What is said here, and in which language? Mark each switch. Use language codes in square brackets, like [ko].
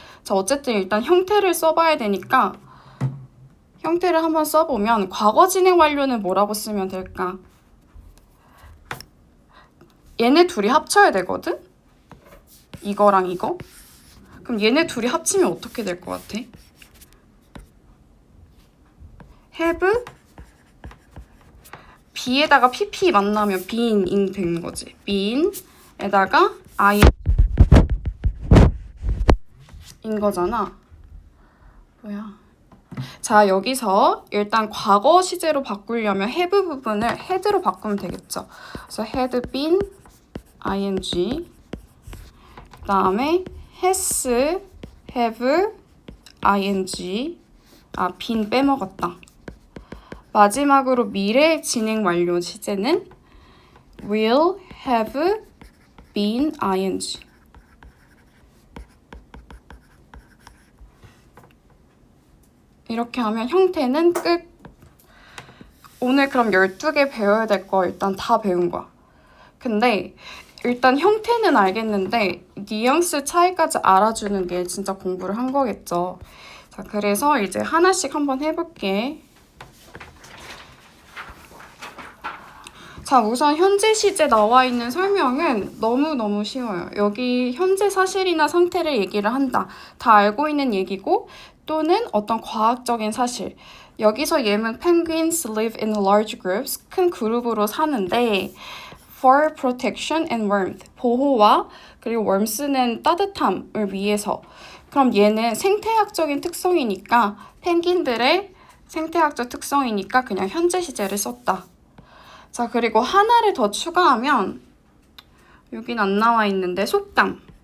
[ko] 자, 어쨌든 일단 형태를 써봐야 되니까 형태를 한번 써보면, 과거 진행 완료는 뭐라고 쓰면 될까? 얘네 둘이 합쳐야 되거든? 이거랑 이거? 그럼 얘네 둘이 합치면 어떻게 될 것 같아? have be에다가 pp 만나면 been 되는 거지. been에다가 I 거잖아. 뭐야? 자, 여기서 일단 과거 시제로 바꾸려면 have 부분을 had로 바꾸면 되겠죠. 그래서 had been ing, 그 다음에 has, have, ing, been 빼먹었다. 마지막으로 미래 진행 완료 시제는 will have been ing. 이렇게 하면 형태는 끝. 오늘 그럼 12개 배워야 될 거 일단 다 배운 거야. 근데 일단 형태는 알겠는데 뉘앙스 차이까지 알아주는 게 진짜 공부를 한 거겠죠. 자, 그래서 이제 하나씩 한번 해볼게. 자, 우선 현재 시제 나와 있는 설명은 너무너무 쉬워요. 여기 현재 사실이나 상태를 얘기를 한다. 다 알고 있는 얘기고 또는 어떤 과학적인 사실. 여기서 얘는 [en] penguins live in large groups. [ko] 큰 그룹으로 사는데 [en] for protection and warmth. [ko] 보호와 그리고 warmth는 따뜻함을 위해서. 그럼 얘는 생태학적인 특성이니까 펭귄들의 생태학적 특성이니까 그냥 현재 시제를 썼다. 자, 그리고 하나를 더 추가하면 여긴 안 나와 있는데 속담.